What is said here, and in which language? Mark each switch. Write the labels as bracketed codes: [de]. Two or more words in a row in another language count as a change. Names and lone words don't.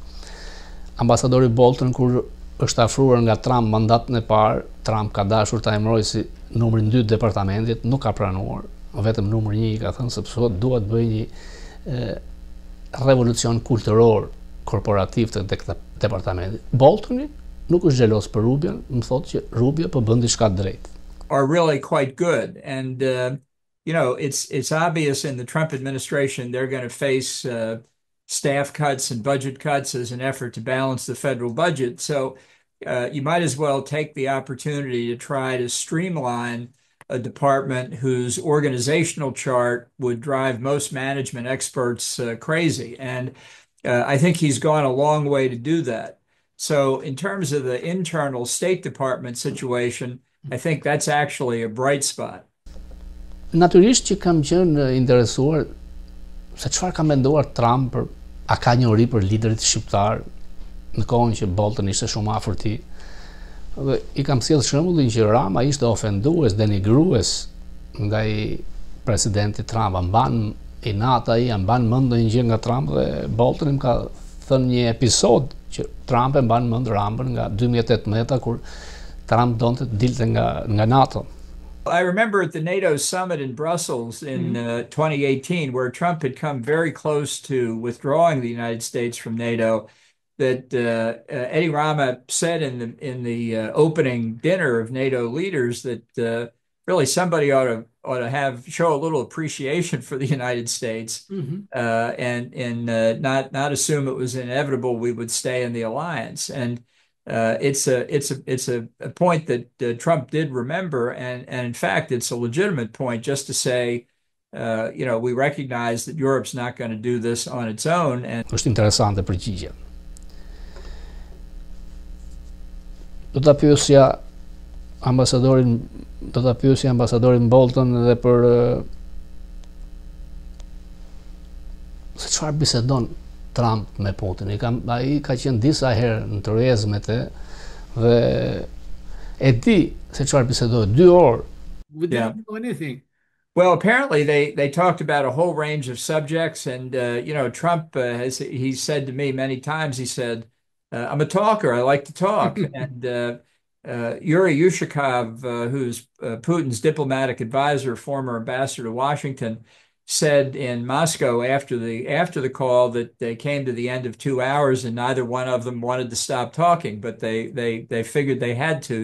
[sq] Ambasadori Bolton kur është afruar nga Trump mandatin e parë, Trump ka dashur ta emërojë si numrin 2 departamentit, nuk ka pranuar, vetëm numri 1 i ka thënë sepse dua të bëj një revolucion kulturor korporativ të departamentit. Boltoni nuk është xhelos për Rubion, më thotë që Rubio po bën diçka drejt. [en] Are really quite good, and you know, it's obvious in the Trump administration they're going to face staff cuts and budget cuts as an effort to balance the federal budget. So you might as well take the opportunity to try to streamline a department whose organizational chart would drive most management experts crazy. And I think he's gone a long way to do that. So in terms of the internal State Department situation, I think that's actually a bright spot. [sq] Natyrisht që kam qenë interesuar se çfarë ka menduar Trump për a ka njohuri për liderit shqiptar në kohën që Bolton ishte shumë afër tij. Dhe i kam sjell shembullin që Rama ishte ofendues, denigrues ndaj presidentit Trump, mban i nata ai, mban mend ndonjë gjë nga Trump dhe Bolton më ka thënë një episod që Trump e mban mend Ramën nga 2018 kur Trump donte të dilte nga NATO. [en] I remember at the NATO summit in Brussels in 2018, where Trump had come very close to withdrawing the United States from NATO, that Edi Rama said in the opening dinner of NATO leaders that really somebody ought to show a little appreciation for the United States, and not assume it was inevitable we would stay in the alliance. And it's a point that Trump did remember, and in fact, it's a legitimate point just to say, you know, we recognize that Europe's not going to do this on its own. And [sq] është interesante përgjigje. Do ta pyesja ambasadorin Bolton edhe për se çfarë bisedon Trump me Putin. Ai ka qenë disa herë në tërheqëmet dhe e di se çfarë bisedoi 2 orë. [en] We didn't know anything. Well, apparently they talked about a whole range of subjects, and you know, Trump he said to me many times, he said, I'm a talker, I like to talk. And Yuri Yushakov, who's Putin's diplomatic advisor, former ambassador to Washington, said in Moscow after the call that they came to the end of 2 hours and neither one of them wanted to stop talking, but they figured they had to.